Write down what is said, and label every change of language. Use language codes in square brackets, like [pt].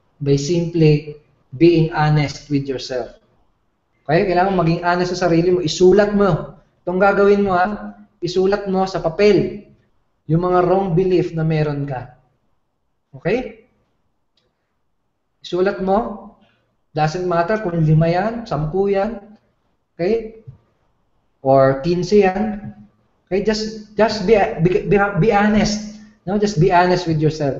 [en] By simply being honest with yourself. [tl] Okay? Kailangan maging honest sa sarili mo. Isulat mo. Itong gagawin mo isulat mo sa papel yung mga wrong belief na meron ka. Okay? Isulat mo. [en] Doesn't matter [tl] kung 5 yan, 10 yan. Okay? Or 15 yan. Okay? [en] Just be honest. No? Just be honest with yourself.